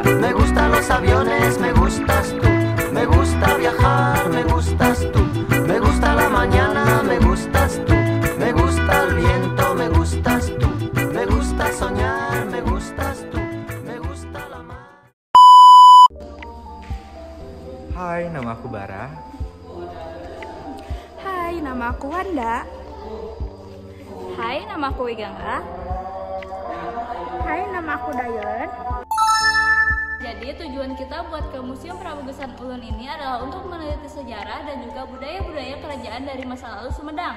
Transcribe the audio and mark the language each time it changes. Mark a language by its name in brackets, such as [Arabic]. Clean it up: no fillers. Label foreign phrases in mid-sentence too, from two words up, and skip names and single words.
[Spanish] Me gustan los aviones, me gustas tú. Me gusta viajar, me gustas tú. Me gusta la mañana, me gustas tú. Me gusta el viento, me gustas tú. Me gusta soñar, me gustas tú. Me gusta la mar. [Indonesian] Hai, nama aku Bara. Hai, nama aku Wanda. Hai, nama aku Wigangga. Hai, nama aku Dayon. Jadi tujuan kita buat ke Museum Pramugusan Ulun ini adalah untuk meneliti sejarah dan juga budaya-budaya kerajaan dari masa lalu Sumedang.